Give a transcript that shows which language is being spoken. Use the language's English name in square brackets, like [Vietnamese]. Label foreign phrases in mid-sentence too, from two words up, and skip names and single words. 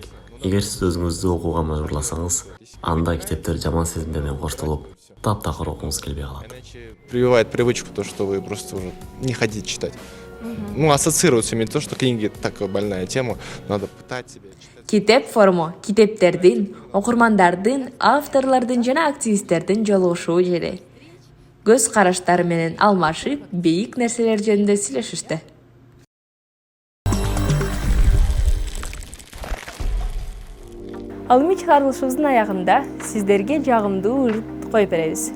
[Kyrgyz] Эгер сиз өзүңүздү окууга мажбурласаңыз, анда китептер жаман сезимдерден коштолуп, таптакыр окуңуз келбей калат. [Russian] Прививает привычку, то, что вы просто уже не хотите читать. Ну, ассоциируется именно то, что книги такая больная тема, надо пытать себя читать. [Kyrgyz] Китеп форуму китептердин, окурмандардын, авторлордун жана активисттердин жолугушуу жери. Көз караштары менен алмашып, бийик нерселер жөнүндө сүйлөшүштү. Ал эми чыгарылышыбыздын аягында сиздерге жагымдуу ырт коюп беребиз.